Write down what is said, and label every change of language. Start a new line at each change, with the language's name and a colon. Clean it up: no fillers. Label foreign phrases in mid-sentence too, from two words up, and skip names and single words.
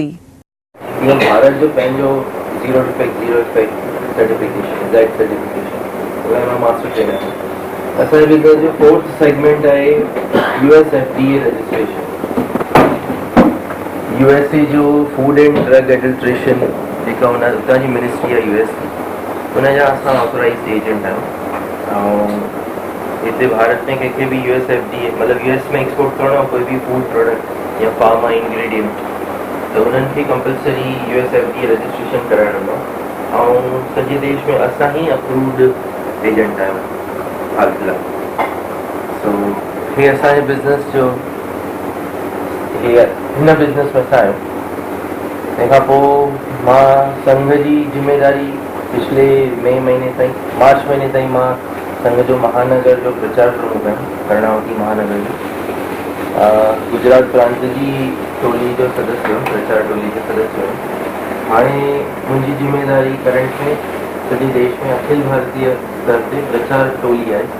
Sindhi: ये भारत जो पंहिंजो
English: zero effect certification Z certification
Sindhi: उहे मां
English: master trainer
Sindhi: आहियां। असांजे बिज़नेस जो
English: fourth segment
Sindhi: आहे USFDA रजिस्ट्रेशन। USA जो
English: food and drug adulteration
Sindhi: जेका उतां जी मिनिस्ट्री आहे US उनजा असां
English: authorized agent
Sindhi: आहियूं। ऐं हिते भारत में कंहिंखे भी USFDA मतलब US में एक्सपोर्ट करणो कोई भी
English: food product
Sindhi: या
English: pharma ingredient
Sindhi: तो उन्हनि खे कंपलसरी USFDA रजिस्ट्रेशन कराइणो आहे ऐं सॼे देश में असां ही
English: approved agent
Sindhi: आहियूं हाल फिलहाल। सो हे असांजे बिज़नेस जो हिन बिज़नेस में असां आहियूं। तंहिंखां पोइ मां संघ जी जिम्मेदारी पिछले मई महीने ताईं मार्च महीने ताईं मां संघ जो महानगर जो प्रचार प्रमुख आहियां कर्णावती महानगर जो। गुजरात प्रांत जी टोली जो सदस्य हुयुमि प्रचार टोली जो सदस्य हुयुमि। हाणे मुंहिंजी जिम्मेदारी करंट में सॼे देश में अखिल भारतीय स्तर ते प्रचार टोली आहे।